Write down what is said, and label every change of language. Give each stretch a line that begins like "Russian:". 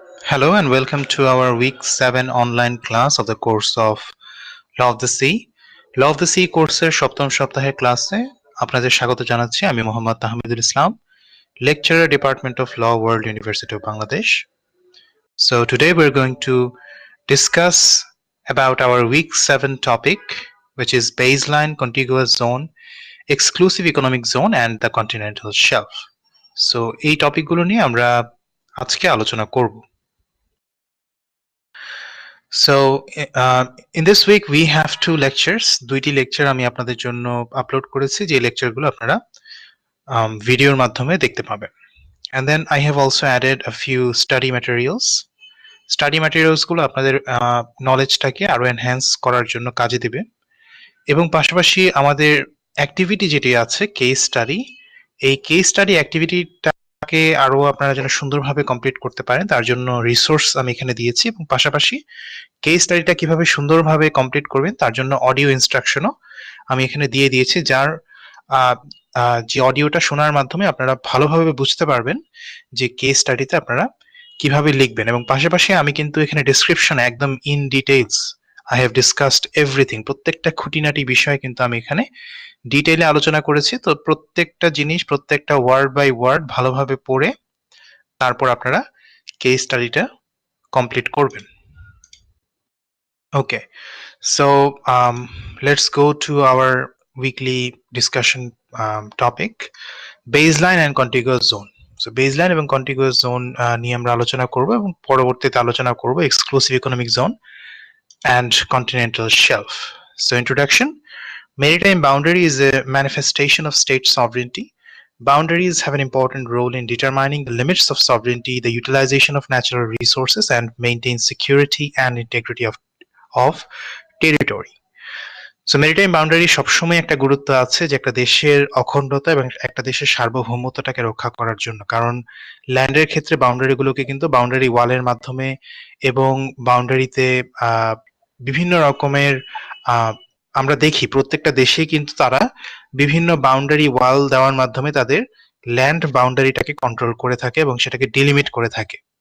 English: Hello and welcome to our week 7 online class of the course of Law of the Sea.
Bangla: Law of the Sea কোর্সের সপ্তম সপ্তাহের ক্লাসে আপনাদের স্বাগত জানাচ্ছি। আমি মোহাম্মদ তাহমিদুল ইসলাম, lecturer, Department of Law, World University of Bangladesh.
English: So today we're going to discuss about our week 7 topic, which is baseline, contiguous zone, exclusive economic zone and the continental shelf.
Bangla: So এই টপিকগুলো নিয়ে আমরা আজকে আলোচনা করব।
English: So in this week we have two lectures.
Bangla: দুইটি lecture আমি আপনাদের জন্য আপলোড করেছি, যে লেকচারগুলো আপনারা ভিডিওর মাধ্যমে দেখতে পাবেন।
English: And then I have also added a few study materials.
Bangla: Study ম্যাটেরিয়ালসগুলো আপনাদের নলেজটাকে আরো এনহ্যান্স করার জন্য কাজে দিবে। এবং পাশাপাশি আমাদের অ্যাক্টিভিটি যেটি আছে কেস স্টাডি, এই কেস স্টাডি অ্যাক্টিভিটিটাকে আরো আপনারা যেন সুন্দরভাবে কমপ্লিট করতে পারেন তার জন্য রিসোর্স আমি এখানে দিয়েছি, এবং পাশাপাশি কেস স্টাডিটা কিভাবে সুন্দরভাবে কমপ্লিট করবেন তার জন্য অডিও ইনস্ট্রাকশনও আমি এখানে দিয়ে দিয়েছি, যার যে অডিওটা শোনার মাধ্যমে আপনারা ভালোভাবে বুঝতে পারবেন যে কেস স্টাডিতে আপনারা কিভাবে লিখবেন। এবং পাশাপাশি আমি কিন্তু এখানে ডেসক্রিপশনে একদম
English: in details I have discussed everything,
Bangla: প্রত্যেকটা খুঁটিনাটি বিষয় কিন্তু আমি এখানে ডিটেইলে আলোচনা করেছি। তো প্রত্যেকটা জিনিস, প্রত্যেকটা ওয়ার্ড বাই ওয়ার্ড ভালোভাবে পড়ে তারপর আপনারা কেস স্টাডিটা কমপ্লিট করবেন।
English: Okay, so let's go to our weekly discussion topic, baseline and contiguous zone.
Bangla: So baseline এবং contiguous zone নিয়ে আমরা আলোচনা করব, এবং পরবর্তীতে আলোচনা করব
English: exclusive economic zone and continental shelf. So introduction: maritime boundary is a manifestation of state sovereignty. Boundaries have an important role in determining the limits of sovereignty, the utilization of natural resources, and maintain security and integrity of territory.
Bangla: So maritime boundary সবসময় একটা গুরুত্ব আছে, যে একটা দেশের অখণ্ডতা এবং একটা দেশের সার্বভৌমত্বটাকে রক্ষা করার জন্য। কারণ ল্যান্ডের ক্ষেত্রে বাউন্ডারিগুলোকে কিন্তু বাউন্ডারি ওয়ালের মাধ্যমে এবং বাউন্ডারিতে বিভিন্ন রকমের আমরা দেখি প্রত্যেকটা দেশেই কিন্তু তারা বিভিন্ন বাউন্ডারি ওয়াল দেওয়ার মাধ্যমে তাদের ল্যান্ড বাউন্ডারিটাকে কন্ট্রোল করে থাকে এবং সেটাকে ডিলিমিট করে থাকে।